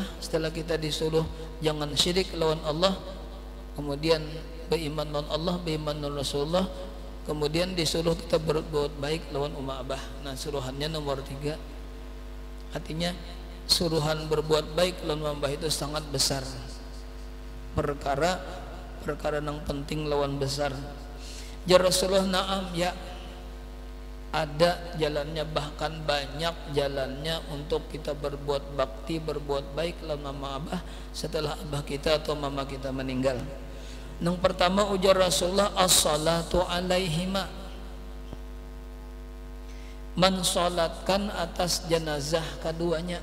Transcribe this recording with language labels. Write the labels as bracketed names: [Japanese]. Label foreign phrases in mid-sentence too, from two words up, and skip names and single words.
[Banjar] Setelah kita disuruh jangan syirik lawan Allah, kemudian beriman lawan Allah, beriman lawan Rasulullah, kemudian disuruh kita berbuat baik lawan umma abah. Nah, suruhannya nomor 3. Artinya suruhan berbuat baik lawan abah itu sangat besar. Perkara yang penting lawan besar. [Arabic] يا رسول الله، نعم, ya, [Banjar] ada jalannya, bahkan banyak jalannya untuk kita berbuat bakti, berbuat baik lawan mama abah setelah abah kita atau mama kita meninggal. Yang pertama ujar Rasulullah, [Arabic] الصلاة عليهما, [Banjar] mensolatkan atas jenazah keduanya.